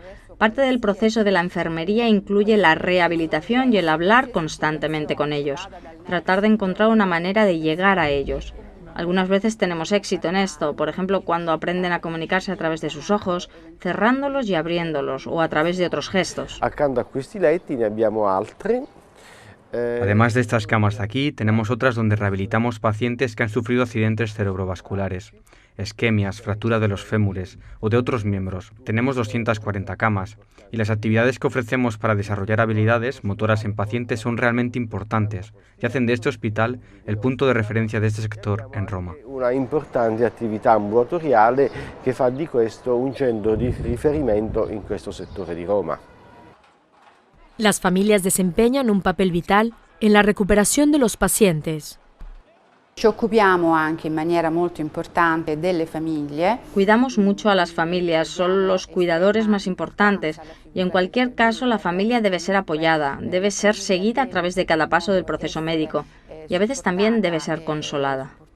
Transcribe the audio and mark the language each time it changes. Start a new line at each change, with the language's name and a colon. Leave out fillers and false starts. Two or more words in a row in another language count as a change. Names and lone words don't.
Spanish: Parte del proceso de la enfermería incluye la rehabilitación y el hablar constantemente con ellos, tratar de encontrar una manera de llegar a ellos. Algunas veces tenemos éxito en esto, por ejemplo, cuando aprenden a comunicarse a través de sus ojos, cerrándolos y abriéndolos, o a través de otros gestos.
Italian: Accanto a questi letti ne abbiamo altri.
Spanish: Además de estas camas de aquí, tenemos otras donde rehabilitamos pacientes que han sufrido accidentes cerebrovasculares, isquemias, fractura de los fémures o de otros miembros. Tenemos 240 camas y las actividades que ofrecemos para desarrollar habilidades motoras en pacientes son realmente importantes y hacen de este hospital el punto de referencia de este sector en Roma.
Italian: Una importante attività ambulatoriale che fa di questo un centro di riferimento in questo settore di Roma.
Spanish: Las familias desempeñan un papel vital en la recuperación de los pacientes. Cuidamos mucho a las familias, son los cuidadores más importantes y en cualquier caso la familia debe ser apoyada, debe ser seguida a través de cada paso del proceso médico y a veces también debe ser consolada.